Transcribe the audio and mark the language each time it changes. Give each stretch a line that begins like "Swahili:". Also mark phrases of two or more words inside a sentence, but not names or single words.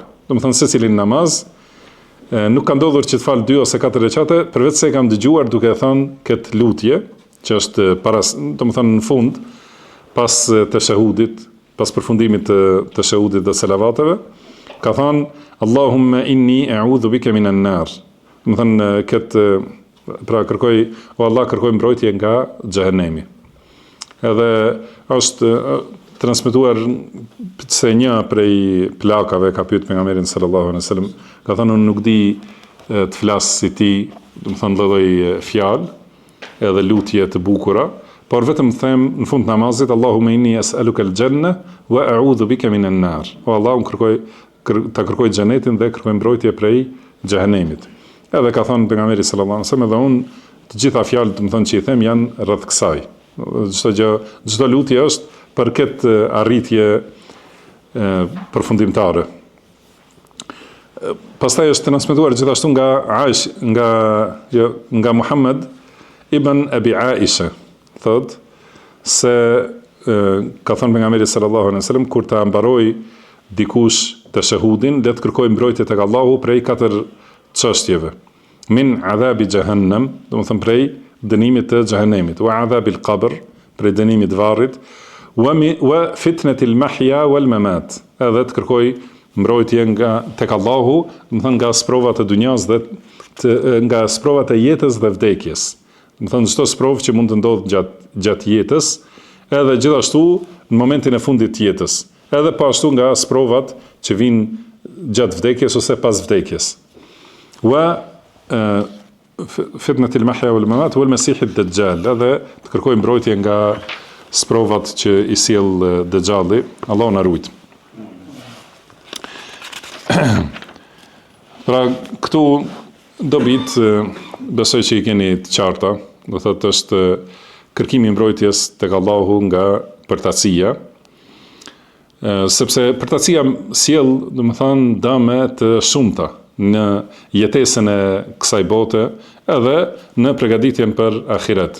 Albanian: Do të thënë secilin namaz, nuk ka ndodhur që të falë 2 ose 4 rekate, përveç se kam dëgjuar duke thënë këtë lutje, që është para, do të thënë në fund, pas të shahudit, pas përfundimit të shahudit dhe selavateve, ka thënë,
Arabic: اللهم إني أعوذ بك من النار.
Albanian: Do të thënë këtë, pra kërkoj, o Allah, kërkoj mbrojtje nga xhehenemi. Edhe është transmetuar se një prej plakave ka pyet pejgamberin
Arabic: صلى الله عليه وسلم,
Albanian: ka thënë, unë nuk di të flas si ti, do të thënë lloj fjalë, edhe lutje të bukura, por vetëm them në fund të namazit,
Arabic: اللهم إني أسألك الجنة وأعوذ بك من النار.
Albanian: O Allah, unë kërkoj xhenetin dhe kërkoj mbrojtje prej xhehenemit. Edhe ka thënë pejgamberi
Arabic: صلى الله عليه وسلم,
Albanian: edhe unë të gjitha fjalët, do të thënë, që i them janë rreth kësaj. Çdo lutje është për këtë arritje përfundimtare. Pastaj është transmetuar gjithashtu nga Muhammad ibn Abi Aisha, thot se ka thënë pejgamberi
Arabic: صلى الله عليه وسلم,
Albanian: kur ta mbaroj dikush të shahudin, le të kërkojë mbrojtje tek Allahu prej 4 çështjeve.
Arabic: من عذاب جهنم,
Albanian: do të thënë prej dënimit të xhehenemit,
Arabic: وعذاب القبر,
Albanian: prej dënimit të varrit,
Arabic: وفتنة المحيا والممات,
Albanian: edhe të kërkoj mbrojtje tek Allahu, do të thonë nga sprovat e dunjas dhe nga sprovat e jetës dhe vdekjes. Do të thonë çdo sprovë që mund të ndodhë gjatë jetës, edhe gjithashtu në momentin e fundit të jetës, edhe po ashtu nga sprovat që vijnë gjatë vdekjes ose pas vdekjes.
Arabic: وفتنة المحيا والممات والمسيح الدجال,
Albanian: edhe të kërkoj mbrojtje nga sprovat që i sjell Dajjalli, Allahu na ruaj. Pra këtu dobit besoj që i keni të qarta, do thotë është kërkimi i mbrojtjes tek Allahu nga përtatësia, sepse përtatësia sjell, domethënë, dëme të shumta në jetesën e kësaj bote edhe në përgatitjen për ahiret.